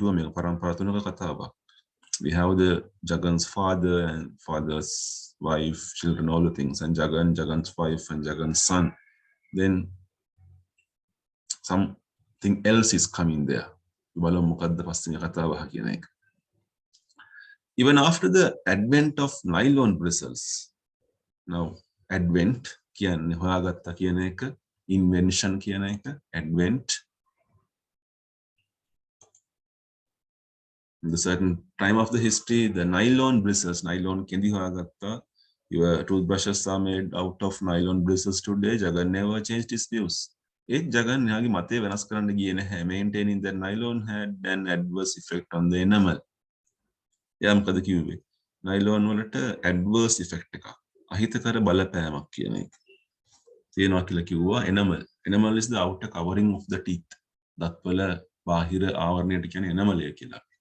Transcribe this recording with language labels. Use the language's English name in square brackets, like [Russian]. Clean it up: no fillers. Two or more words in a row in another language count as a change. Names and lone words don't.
[English] We have the Jagan's father and father's wife, children, all the things, and Jagan's wife, and Jagan's son. Then something else is coming there. Even after the advent of nylon bristles, now advent [Sinhala] කියන්නේ හොයාගත්තා කියන එක, [English] invention [Sinhala] කියන එක, [English] advent. In the certain time of the history, the nylon bristles, nylon [Sinhala] කෙඳි හොයාගත්තා. [English] Your toothbrushes are made out of nylon bristles today. Jagan never changed his views. [Sinhala] Jagan යාගේ මතය වෙනස් කරන්න ගියේ නැහැ. [English] Maintaining that nylon had an adverse effect on the enamel. [Sinhala] එයා මොකද කිව්වේ? nylon වලට [English] adverse effect [Sinhala] එකක්. අහිතකර බලපෑමක් කියන එක. තියෙනවා කියලා කිව්වා enamel. [English] Enamel is the outer covering of the teeth. [Sinhala] දත්වල බාහිර ආවරණයට කියන්නේ enamel කියලා.